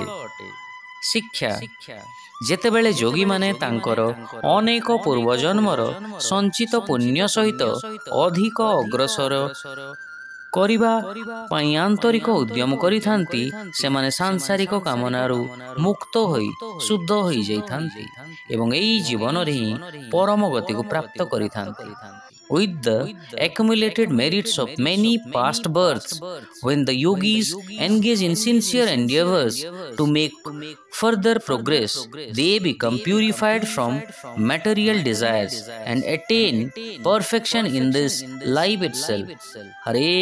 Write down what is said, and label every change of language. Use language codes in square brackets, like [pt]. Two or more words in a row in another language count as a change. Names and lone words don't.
[or] ଶିକ୍ଷା ଯେତେବେଳେ ଯୋଗୀ ମାନେ ତାଙ୍କର ଅନେକ ପୂର୍ବ ଜନ୍ମର ସଞ୍ଚିତ ପୁଣ୍ୟ ସହିତ ଅଧିକ ଅଗ୍ରସର କରିବା ପାଇଁ ଆନ୍ତରିକ ଉଦ୍ୟମ କରିଥାନ୍ତି, ସେମାନେ ସାଂସାରିକ କାମନାରୁ ମୁକ୍ତ ହୋଇ ଶୁଦ୍ଧ ହୋଇ ଯାଇଥାନ୍ତି ଏବଂ ଏହି ଜୀବନ ରେ ହିଁ ପରମ ଗତି କୁ ପ୍ରାପ୍ତ କରିଥାନ୍ତି। [en] With the accumulated merits of many past births, when the yogis engage in sincere endeavors to make further progress, they become purified from material desires and attain perfection in this life itself.